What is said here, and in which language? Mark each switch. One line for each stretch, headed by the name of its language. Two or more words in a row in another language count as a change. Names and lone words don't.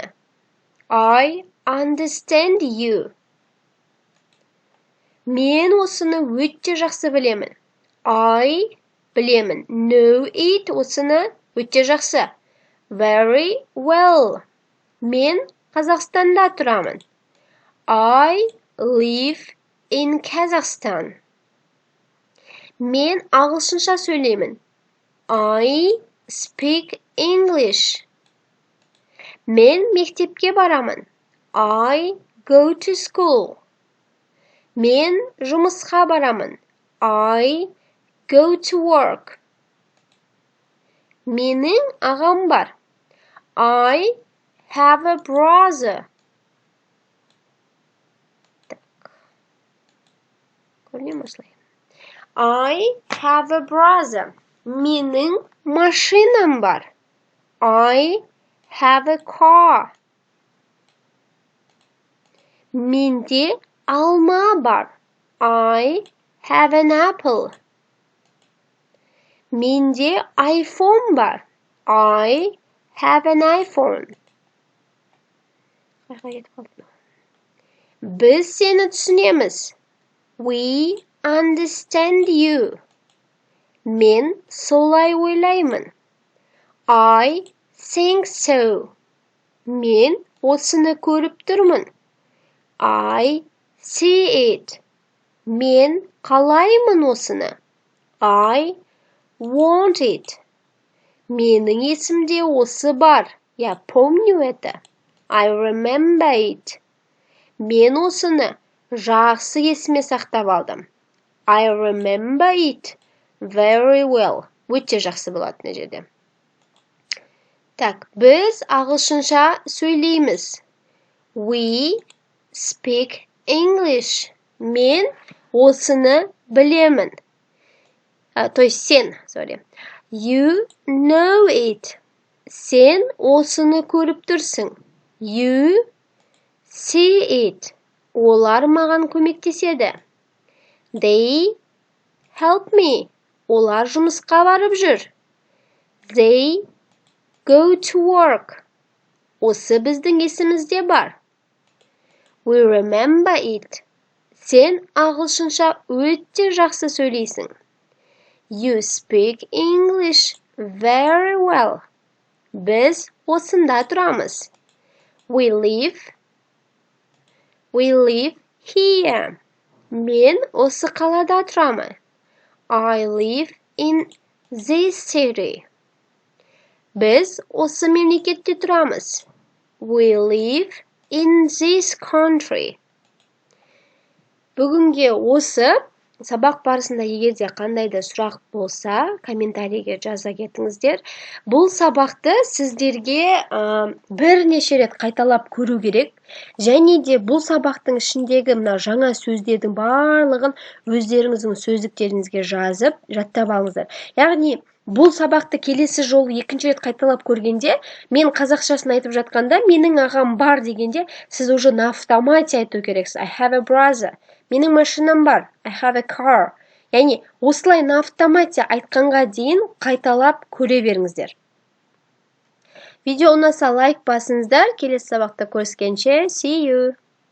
English: I understand you.
Kazakh: Мен осыны өте жақсы білемін. I білемін.
English: Know it
Kazakh: осыны өте жақсы.
English: Very well.
Kazakh: Мен Қазақстанда тұрамын.
English: I live in Kazakhstan.
Kazakh: Мен ағылшынша сөйлеймін.
English: I speak English.
Kazakh: Мен мектепке барамын.
English: I go to school.
Kazakh: Мен жұмысқа барамын.
English: I go to work.
Kazakh: Менің ағам бар.
English: I have a brother.
Kazakh: Көрінем осылай.
English: I have a brother.
Kazakh: Менің машинам бар.
English: I have a car.
Kazakh: Менде алма бар.
English: I have an apple.
Kazakh: Менде iPhone бар.
English: I have an iPhone.
Kazakh: Біз сені түсінеміз.
English: We understand you.
Kazakh: Мен солай ойлаймын.
English: I think so.
Kazakh: Мен осыны көріп тұрмын.
English: I see it.
Kazakh: Мен қалаймын осыны.
English: I want it.
Kazakh: Менің есімде осы бар.
Russian: Я помню это.
English: I remember it.
Kazakh: Мен осыны жақсы есіме сақтап алдым.
English: I remember it very well.
Kazakh: Өте жақсы болады мына жерде. Так, біз ағылшынша сөйлейміз.
English: We speak English.
Kazakh: Мен осыны білемін.
Russian: То есть
Kazakh: сен,
English: sorry. You know it.
Kazakh: Сен осыны көріп тұрсың.
English: You see it.
Kazakh: Олар маған көмектеседі.
English: They help me.
Kazakh: Олар жұмысқа барып жүр.
English: They go to work.
Kazakh: Осы біздің есімізде бар.
English: We remember it.
Kazakh: Сен ағылшынша өте жақсы сөйлейсің.
English: You speak English very well.
Kazakh: Біз осында тұрамыз.
English: We live here.
Kazakh: Мен осы қалада тұрамын.
English: I live in this city.
Kazakh: Біз осы мемлекетте тұрамыз.
English: We live in this country.
Kazakh: Бүгінге осы сабақ барысында егерде қандай да сұрақ болса, комментарийге жаза кетіңіздер. Бұл сабақты сіздерге бірнеше рет қайталап көру керек. Және де бұл сабақтың ішіндегі мына жаңа сөздердің барлығын өздеріңіздің сөздіктеріңізге жазып, жаттап алыңыздар. Яғни бұл сабақты келесі жолы екінші рет қайталап көргенде, мен қазақшасын айтып жатқанда, менің ағам бар дегенде, сіз
Russian: уже на автомате
Kazakh: айту керексіз.
English: I have a brother.
Kazakh: Менің машинам бар.
English: I have a car.
Kazakh: Яғни осылай
Russian: на автомате
Kazakh: айтқанға дейін қайталап көре беріңіздер. Видео ұнаса лайк басыңыздар. Келесі сабақта көріскенше,
English: see you!